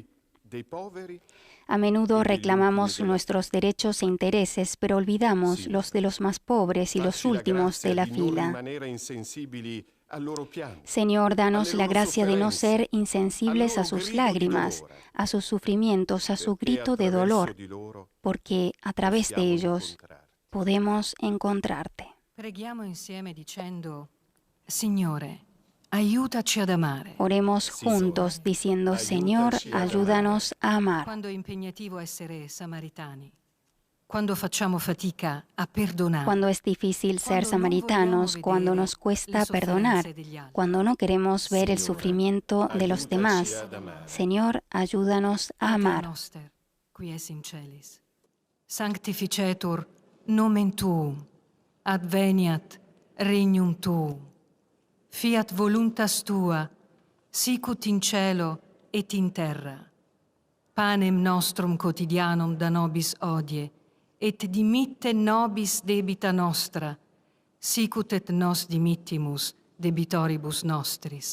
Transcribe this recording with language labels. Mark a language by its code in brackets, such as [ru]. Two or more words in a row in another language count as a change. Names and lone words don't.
[es] A menudo reclamamos nuestros derechos e intereses, pero olvidamos los de los más pobres y los últimos de la fila. Señor, danos la gracia de no ser insensibles a sus lágrimas, a sus sufrimientos, a su grito de dolor, porque a través de ellos podemos encontrarte. [it] Preghiamo insieme dicendo: Signore, aiutaci ad amare. [es] Oremos juntos diciendo: Señor, ayúdanos a amar. [it] Quando è impegnativo essere samaritani, quando facciamo fatica a perdonare, [es] Cuando es difícil ser samaritanos, cuando nos cuesta perdonar, cuando no queremos ver el sufrimiento de los demás. Señor, ayúdanos a [la] Pater [es] amar. [la] noster, qui es in celis, sanctificetur nomen tuum, adveniat regnum tuum, fiat voluntas tua, sicut in cielo et in terra. Panem nostrum quotidianum da nobis hodie, et dimitte nobis debita nostra, sicut et nos dimittimus debitoribus nostris.